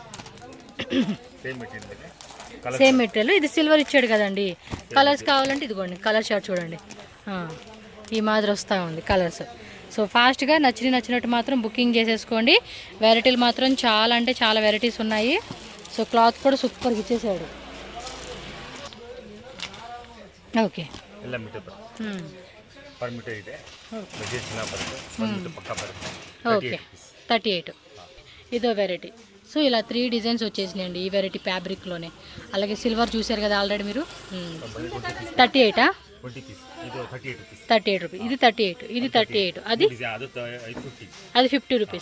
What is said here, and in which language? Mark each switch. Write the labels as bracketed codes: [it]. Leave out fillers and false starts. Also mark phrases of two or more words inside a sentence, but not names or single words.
[en] same material. [te] ఇది సిల్వర్ ఇచ్చాడు కదండి. కలర్స్ కావాలంటే ఇదిగోండి, [en] color chart [te] చూడండి, ఈ మాదిరి వస్తూ ఉంది కలర్స్. సో ఫాస్ట్గా నచ్చినట్టు మాత్రం బుకింగ్ చేసేసుకోండి. వెరైటీలు మాత్రం చాలా అంటే చాలా వెరైటీస్ ఉన్నాయి. సో క్లాత్ కూడా సూపర్గా ఇచ్చేసాడు. [kn] ಓಕೆ ಎಲ್ಲ [en] meter per meter [kn] ಇದೆ. ಬಜೆಟ್ ಚೆನ್ನಾಗಿ ಬರುತ್ತೆ, 1 ಮೀಟರ್ ಪಕ್ಕ ಬರುತ್ತೆ. [te] ఓకే 38. ఇదో వెరైటీ. సో ఇలా 3 డిజైన్స్ వచ్చేసినాయండి ఈ వెరైటీ ఫ్యాబ్రిక్లోనే. అలాగే సిల్వర్ చూసారు కదా ఆల్రెడీ మీరు. 38 38 రూపీస్. ఇది 38, ఇది 38, అది 50 రూపీస్.